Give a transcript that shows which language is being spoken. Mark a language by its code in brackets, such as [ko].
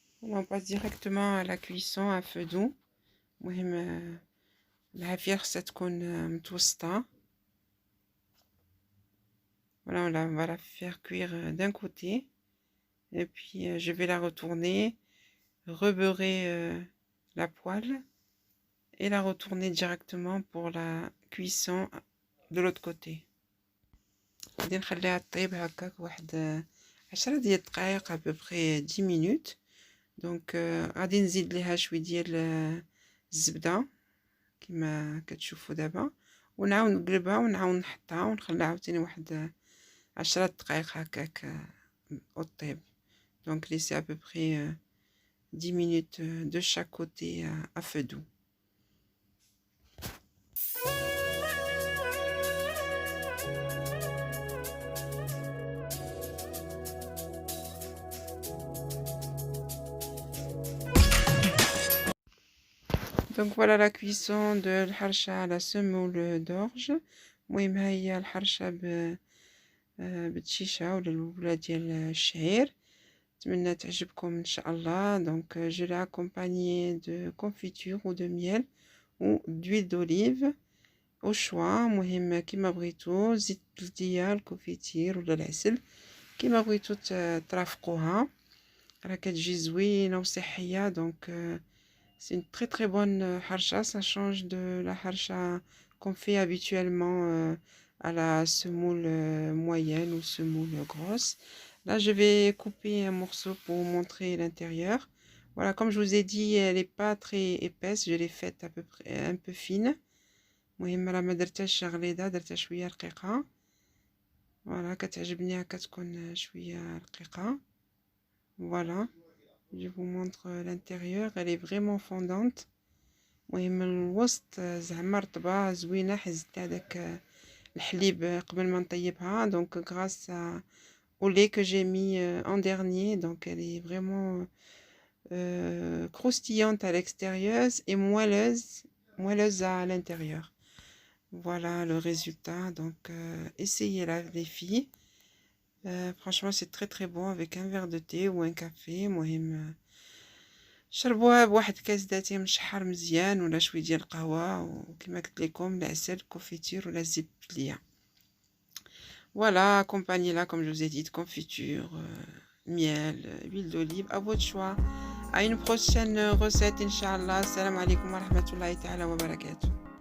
[fr] On passe directement à la cuisson à feu doux. [ar] المهم العافية خصها تكون متوسطة. [fr] Voilà, on va la faire cuire d'un côté et puis je vais la retourner, rebeurrer la poêle et la retourner directement pour la cuisson de l'autre côté. [ar] غادي نخليها طيب هكاك واحد 10 ديال الدقائق [fr] à peu près 10 minutes. [ar] دونك غادي نزيد ليها شويه ديال الزبده كما كتشوفوا دابا، ونعاود نقلبها ونعاود نحطها ونخليها عاوتاني واحد 10 دقائق هكاك au طيب. [fr] Donc laissez à peu près 10 minutes de chaque côté à feu doux. Donc voilà la cuisson de الحرشة على semoule d'orge. [ar] المهم ها هي الحرشة بالتشيشة ولا البولة ديال الشعير. نتمنى تعجبكم ان شاء الله. [fr] Donc je l'ai accompagné de confiture ou de miel ou d'huile d'olive au choix. [ar] المهم كيما بغيتو، زيت الديال، الكوفيتير ولا العسل كيما بغيتو ترافقوها، راه كتجي زوينة وصحية. [fr] دونك c'est une très très bonne harcha, ça change de la harcha qu'on fait habituellement à la semoule moyenne ou semoule grosse. Là, je vais couper un morceau pour vous montrer l'intérieur. Voilà, comme je vous ai dit, elle n'est pas très épaisse, je l'ai faite à peu près un peu fine. [ar] المهم راه ما درتهاش غليظة، درتها شوية رقيقة. فوالا كتعجبني هكا تكون شوية رقيقة. [fr] Voilà, je vous montre l'intérieur, elle est vraiment fondante. [ar] المهم الوسط زعما رطبة زوينة، حزت هذاك الحليب قبل ما نطيبها. [fr] Donc grâce au lait que j'ai mis en dernier, donc elle est vraiment croustillante à l'extérieur et moelleuse à l'intérieur. Voilà le résultat. Donc essayez-la les filles. Franchement c'est très très bon avec un verre de thé ou un café. [ar] المهم شربوها بواحد كاس داتي مشحر مزيان ولا شويه ديال القهوه، وكما قلت لكم العسل كوفيتير ولا الزبد بليه. [fr] Voilà, accompagnez-la comme je vous ai dit de confiture, miel, huile d'olive, à votre choix. À une prochaine recette, Inch'Allah. [ar] Salam alaikum wa rahmatullahi ta'ala wa barakatuh.